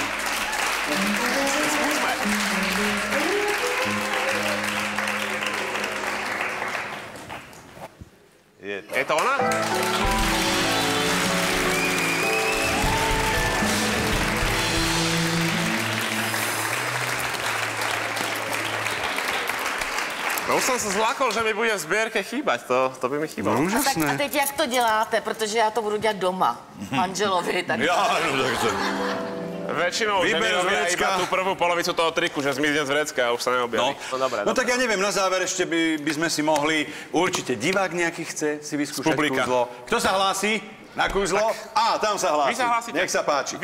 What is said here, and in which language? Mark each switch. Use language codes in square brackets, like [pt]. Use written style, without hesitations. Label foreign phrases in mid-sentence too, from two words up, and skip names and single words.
[sk] Skúsme. Je to ona? No už som sa zlákol, že mi bude v sbierke chýbať, to by mi chýbalo. No Tak a úžasné. [cs] teď jak to děláte, protože já to budu dělat doma, manželovi, tak... [sk] Ja, no tak to... Väčšinou ženy Vyber z robia vrecka. iba tú prvú polovicu toho triku, že zmizne z vrecka a už sa neobjaví. Dobre, No tak ja neviem, na záver ešte by sme si mohli, určite divák nejaký chce si vyskúšať Publika. kúzlo. Kto sa hlási na kúzlo? Á, tam sa hlási. Vy sa hlásite. Nech sa páči.